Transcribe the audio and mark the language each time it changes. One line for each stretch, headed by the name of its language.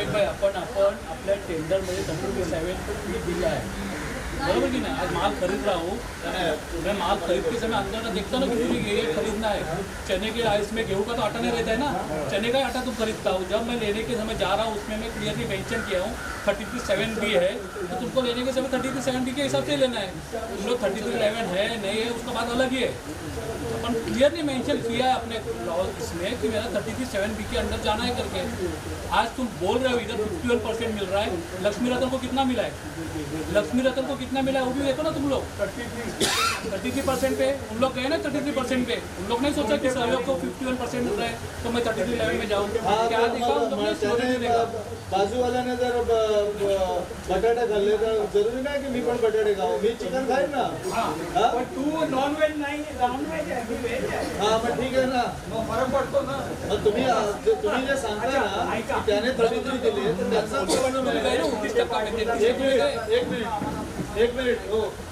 Marathi: आपण आपल्या टेंडरमध्ये 3337 दिला आहे, बरोबर
Hindi: की नहीं. आज माल खरीद रहा हूँ, मैं माल खरीद के समय अंदर देखता ना कि मुझे ये खरीदना है. चने के राइस में गेहूं का तो आटा नहीं रहता है ना, चने का ही आटा तो खरीदता हूँ. जब मैं लेने के समय जा रहा हूँ उसमें मैं क्लियरली मेंशन किया हूँ 3337B है, तो तुमको लेने के समय 3337B के हिसाब से लेना है. तुम लोग 3311 है नहीं है उसका बात अलग ही है. अपन क्लियरली मेंशन किया है अपने इसमें कि मेरा 3337B के अंदर जाना है करके. आज तुम बोल रहे हो इधर 51% मिल रहा है, लक्ष्मी रतन को कितना मिला है, लक्ष्मी रतन को कितना मिला है वो भी देखो ना तुम लोग. 33% पे उन लोग गए ना 33% पे. उन लोग नहीं सोचा कि सहयोग को 51% मिल रहा है तो मैं 3311 में जाऊँ. क्या देखा उन लोग ने, स्टोरी नहीं देखा.
Marathi: बाजूवाल्याने जर बटाटे खाल्ले तर जरुरी नाही की मी पण बटाटे खाऊ, मी चिकन खाईन ना. तू नॉनव्हेज नाही, नॉनव्हेज आहे, मी व्हेज आहे. हा मग ठीक आहे ना, मग फरक पडतो ना. मग तुम्ही जे सांगताय ना की त्याने 33 दिले तर त्याचा एक मिनिट हो.